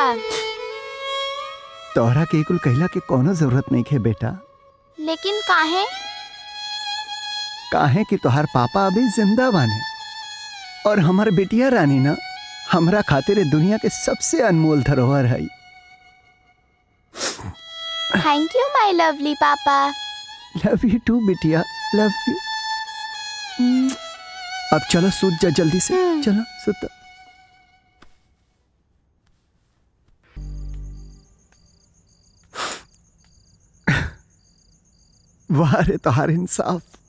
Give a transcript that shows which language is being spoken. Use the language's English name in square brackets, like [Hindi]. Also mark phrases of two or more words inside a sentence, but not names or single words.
[Bhojpuri] तोहरा के कुल कहला के कोनो जरूरत नहीं है बेटा। लेकिन काहे? काहे कि तोहार पापा अभी जिंदा बाने और हमार बेटिया रानी ना हमरा खातिर दुनिया के सबसे अनमोल धरोहर है। [English] Thank you my lovely papa. Love you too बिटिया, love you। [Bhojpuri] अब चलो सूत जा जल्दी से, चलो सूत। वाह रे तोहार इंसाफ।